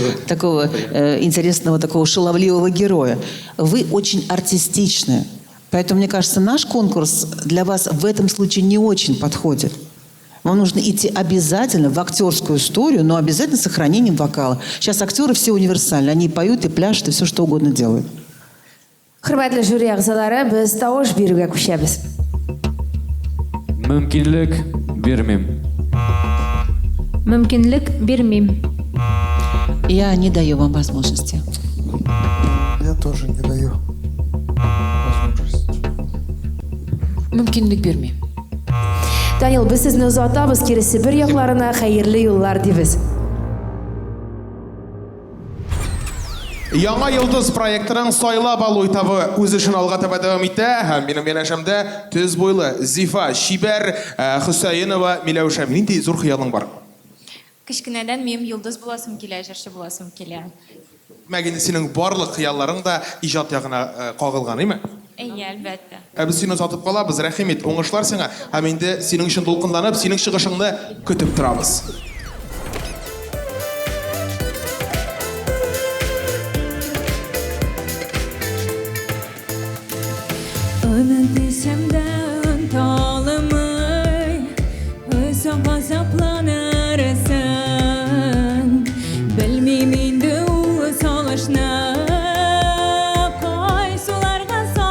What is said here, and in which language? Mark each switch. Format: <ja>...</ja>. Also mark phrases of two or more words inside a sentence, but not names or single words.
<ru>Такого интересного, такого шаловливого героя. Вы очень артистичны. Поэтому, мне кажется, наш конкурс для вас в этом случае не очень подходит. Вам нужно идти обязательно в актерскую историю, но обязательно с сохранением вокала. Сейчас актеры все универсальны. Они поют и пляшут, и все что угодно делают.</ru> <uz>Hurmatli jюри a'zolari, biz tovush berishga ko'chamiz.</uz> <tt>Мөмкинлек бермим. Мөмкинлек бермим.</tt> <ru>Я не даю вам возможности. Я тоже не даю возможности.</ru> <tt>Мөмкинлек бермим.</tt> <uz>Daniel, biz sizni uzatamiz, kelasi bir yoqlarına xayrli yo'llar deymiz.</uz> <tt>Яңа йолдыз проектының сайлап алу этабы үз эшен алга таба дәвам итә. Һәм минем янәшәмдә төз буйлы Зифа Шибәр Хөсәенова Миләүшә. Нинди зур хыялың бар? Кечкенәдән мин йолдыз буласым килә, җырчы буласым килә. Мәгенә синең барлык хыялларың да иҗат ягына кагылган, әйме? Әйе, әлбәттә. Без сине озатып калабыз, рәхим ит, уңышлар сиңа. Һәм инде синең өчен дулкынланып, синең чыгышыңны көтеп торабыз. Desem talımı Hısa gazaplanırsın Bilmem indi o savaşına Kay sularga</tt>